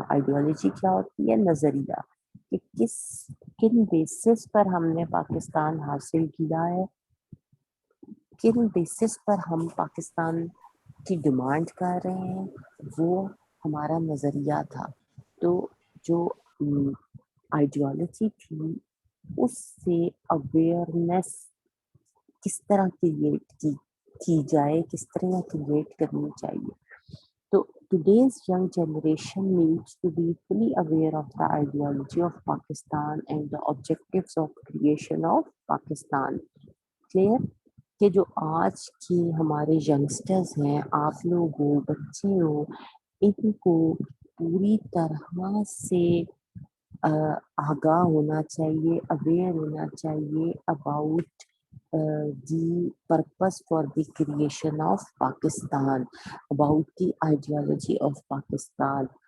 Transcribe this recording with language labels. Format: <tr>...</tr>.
<ur>Ideology کیا ہوتی ہے؟ نظریہ. کہ کن بیسس پر ہم نے پاکستان حاصل کیا ہے، کن بیسس پر ہم پاکستان کی ڈیمانڈ کر رہے ہیں، وہ ہمارا نظریہ تھا. تو جو آئیڈیالوجی تھی، اس سے اویئرنیس کس طرح کریٹ کی جائے، کس طرح کریٹ کرنی چاہیے.</ur> <en>تو today's young generation needs to be fully aware of the ideology of Pakistan and the objectives of creation of Pakistan.</en> <ur>Clear؟ کہ جو آج کی ہمارے ینگسٹرز ہیں، آپ لوگ ہو، بچے ہو، ان کو پوری طرح سے آگاہ ہونا چاہیے، اویئر ہونا چاہیے</ur> <en>about the purpose for the creation of Pakistan,</en> <ur>about the ideology of Pakistan.</ur>